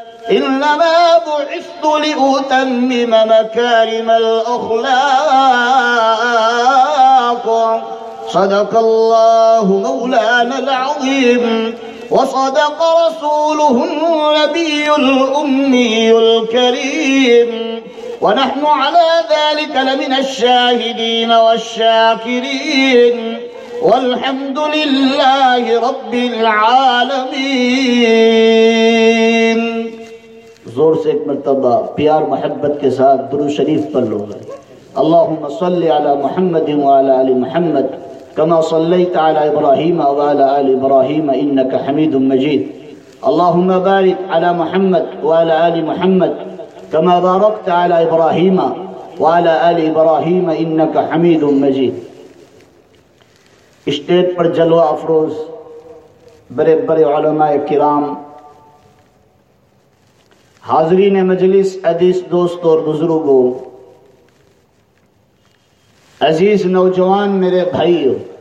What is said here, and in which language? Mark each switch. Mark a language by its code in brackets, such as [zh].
[ar] إنما بعثت لأتمم مكارم الأخلاق صدق الله مولانا العظيم وصدق رسوله النبي الأمي الكريم ونحن على ذلك لمن الشاهدين والشاكرين والحمد لله رب العالمين [ur] زور سے ایک مرتبہ پیار محبت کے ساتھ درود شریف پڑھ لو گے. [ar] اللهم صل على محمد وعلى آل محمد كما صليت على إبراهيم وعلى آل إبراهيم إنك حميد مجيد. اللهم بارك على محمد وعلى آل محمد كما باركت على إبراهيم وعلى آل إبراهيم إنك حميد مجيد. [ur] اسٹیج پر جلوہ افروز بڑے بڑے علماء کرام, حاضرین مجلس, عزیز دوست اور بزرگوں, عزیز نوجوان میرے بھائیوں,